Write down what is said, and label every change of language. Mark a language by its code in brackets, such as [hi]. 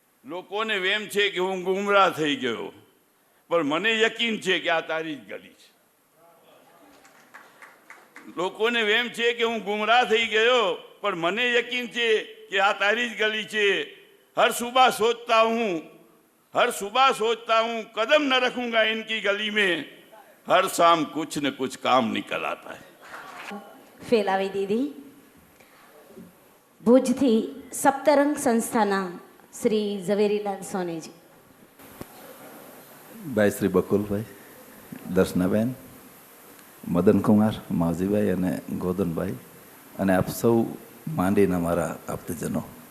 [gu] લોકોને વેમ છે કે હું ગુમરાહ થઈ ગયો, પણ મને યકીન છે કે આ તારી જ ગલી છે. લોકોને વેમ છે કે હું ગુમરાહ થઈ ગયો, પણ મને યકીન છે कि आ तारी गली છે. [hi] हर सुबह सोचता हूँ कदम न रखूंगा इनकी गली में, हर शाम कुछ न कुछ काम निकल आता है. [gu] ફેલાવી દીધી. ભુજથી સપ્તરંગ સંસ્થાના શ્રી ઝવેરીલાલ સોનેજી. ભાઈ શ્રી બકુલભાઈ, દર્શનાબેન, મદનકુમાર, માવજીભાઈ અને ગોદનભાઈ અને આપ સૌ માંડીના મારા આપતજનો.